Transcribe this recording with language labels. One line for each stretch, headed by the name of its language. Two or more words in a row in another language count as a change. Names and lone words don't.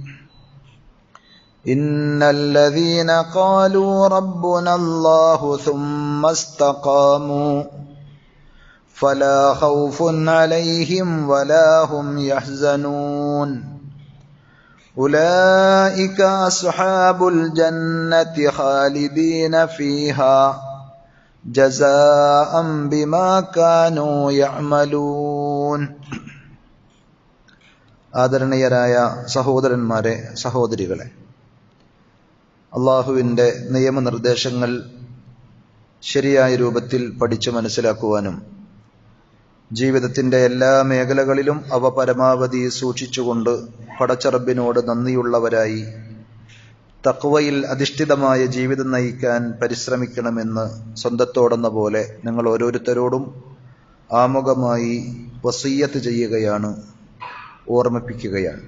Arabic: إن الذين قالوا ربنا الله ثم استقاموا فلا خوف عليهم ولا هم يحزنون أولئك أصحاب الجنة خالدين فيها جزاء بما كانوا يعملون.
Malayalam: ആദരണീയരായ സഹോദരന്മാരെ, സഹോദരികളെ, അള്ളാഹുവിൻ്റെ നിയമനിർദ്ദേശങ്ങൾ ശരിയായ രൂപത്തിൽ പഠിച്ചു മനസ്സിലാക്കുവാനും ജീവിതത്തിൻ്റെ എല്ലാ മേഖലകളിലും അവ പരമാവധി സൂക്ഷിച്ചുകൊണ്ട് പടച്ചറബിനോട് നന്ദിയുള്ളവരായി തഖ്വയിൽ അധിഷ്ഠിതമായ ജീവിതം നയിക്കാൻ പരിശ്രമിക്കണമെന്ന് സ്വന്തത്തോടെന്ന പോലെ നിങ്ങൾ ഓരോരുത്തരോടും ആമുഖമായി വസിയ്യത്ത് ചെയ്യുകയാണ്, ഓർമ്മിപ്പിക്കുകയാണ്.